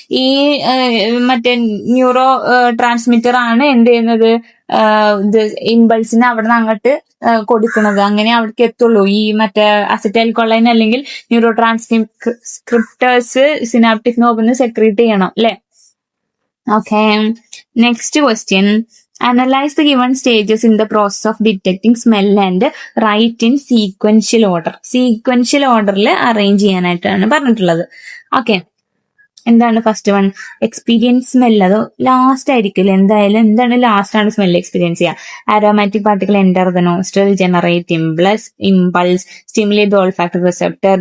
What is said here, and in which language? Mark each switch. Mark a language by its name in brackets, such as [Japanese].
[Malayalam] ഈ മറ്റേ neuro transmitter ആണ് എന്ത് ചെയ്യുന്നത്? ഇത് ഇമ്പൾസിനെ അവിടെ നിന്ന് അങ്ങോട്ട് കൊടുക്കുന്നത്. അങ്ങനെ അവിടേക്ക് എത്തുള്ളൂ. ഈ മറ്റേ അസറ്റൈൽ കൊളൈൻ അല്ലെങ്കിൽ ന്യൂറോ ട്രാൻസ്ക്രിപ്റ്റേഴ്സ് സിനാപ്റ്റിക് നോബിന്ന് സെക്രീറ്റ് ചെയ്യണം അല്ലെ? Okay. Next question. [English] Analyze the given stages in the process of detecting smell and write in sequential order. [Malayalam] Sequential orderൽ arrange ചെയ്യാനായിട്ടാണ് പറഞ്ഞിട്ടുള്ളത്. ഓക്കെ. എന്താണ് ഫസ്റ്റ് വൺ? Experience smell. അത് last ആയിരിക്കില്ല എന്തായാലും. എന്താണ് ലാസ്റ്റ് ആണ് സ്മെൽ എക്സ്പീരിയൻസ് ചെയ്യുക? [English] Aromatic particle enter the nostril, generate impulse, stimulate the olfactory receptor.